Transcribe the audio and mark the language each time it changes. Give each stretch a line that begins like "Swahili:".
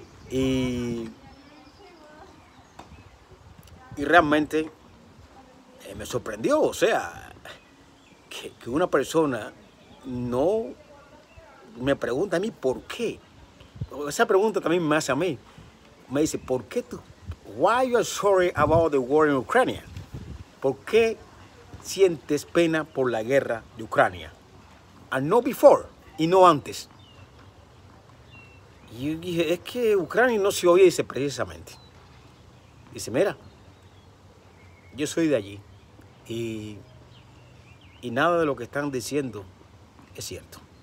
Spanish: Y realmente me sorprendió, o sea, que una persona no me pregunta a mí por qué. Esa pregunta también me hace a mí. Me dice, ¿por qué tú?
English: Why you are sorry about the war in Ukraine?
Spanish: ¿Por qué sientes pena por la guerra de Ucrania?
English: And not before,
Spanish: y no antes. Y yo dije, es que Ucrania no se oye, dice, precisamente. Dice, mira, yo soy de allí y nada de lo que están diciendo es cierto.